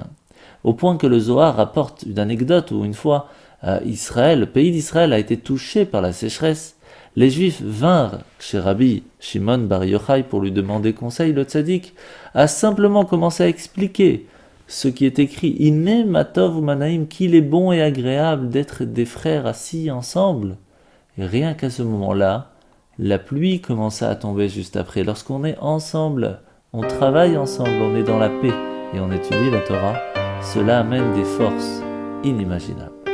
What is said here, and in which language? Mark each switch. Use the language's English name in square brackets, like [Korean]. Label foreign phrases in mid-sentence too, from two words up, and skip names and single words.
[French] Au point que le Zohar rapporte une anecdote où une fois, le pays d'Israël a été touché par la sécheresse. Les Juifs vinrent chez Rabbi Shimon Bar Yochai pour lui demander conseil. Le tzaddik a simplement commencé à expliquer ce qui est écrit « [Hebrew] הנה מה טוב ומה נעים [French] » qu'il est bon et agréable d'être des frères assis ensemble. Et rien qu'à ce moment-là, la pluie commença à tomber juste après. Lorsqu'on est ensemble, on travaille ensemble, on est dans la paix et on étudie la Torah, cela amène des forces inimaginables.